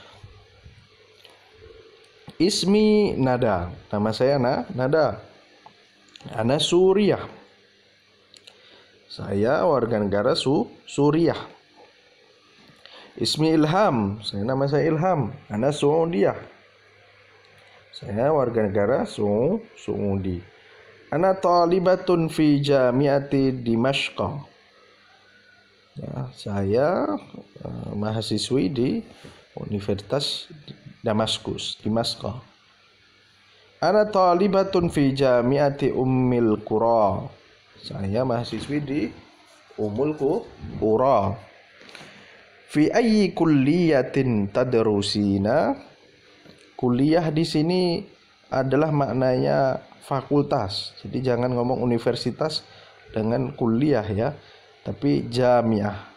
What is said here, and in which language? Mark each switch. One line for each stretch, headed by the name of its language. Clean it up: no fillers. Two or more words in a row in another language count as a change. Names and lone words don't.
Arabic: اسمي ندى,
Indonesian: nama saya Nada.
Arabic: أنا سورية.
Indonesian: Saya warga negara Suriah.
Arabic: اسمي إلهام,
Indonesian: nama saya Ilham.
Arabic: أنا سعودية.
Indonesian: Saya warga negara Saudi.
Arabic: أنا طالبة في جامعة دمشق.
Indonesian: Ya, saya mahasiswi di Universitas Damaskus, Dimashq.
Arabic: أنا طالبة في جامعة أم القرى.
Indonesian: Saya mahasiswi di Ummul Qura.
Arabic: في أي كلية تدرسين?
Indonesian: Kuliah di sini adalah maknanya fakultas. Jadi jangan ngomong universitas dengan kuliah ya, tapi jamiah.